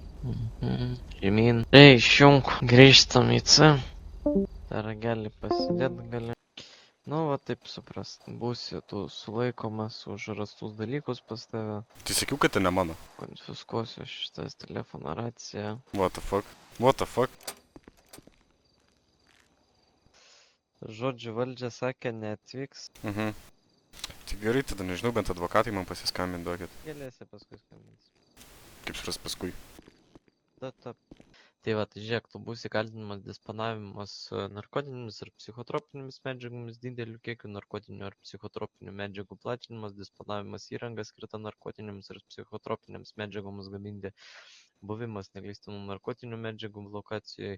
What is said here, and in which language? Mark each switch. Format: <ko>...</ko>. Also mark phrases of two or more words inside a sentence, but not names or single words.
<lt>Ei, išjung, grįžtam į C. Dar gali pasidėt gali. Nu, va taip suprast. Būsi tu sulaikomas už rastus dalykus pas tave. Tai sakiau, kad tai ne mano. Konfiskuosiu šitas telefono raciją.</lt> <en>What the fuck?</en> <lt>Žodžiu, valdžia sakė, neatvyks. Tai gerai, tada nežinau, bent advokatai man pasiskambint duokit. Galėsi paskui skambinti. Kaip suras paskui? Tai va, tai žiūrėk, tu būsi kaltinamas disponavimas narkotinėmis ir psichotropinėmis medžiagomis, dideliu kiekiu narkotinių ar psichotropinių medžiagų platinimas, disponavimas įranga skirta narkotinėms ir psichotropinėms medžiagoms gaminti, buvimas negleistinų narkotinių medžiagų lokacijoje.</lt>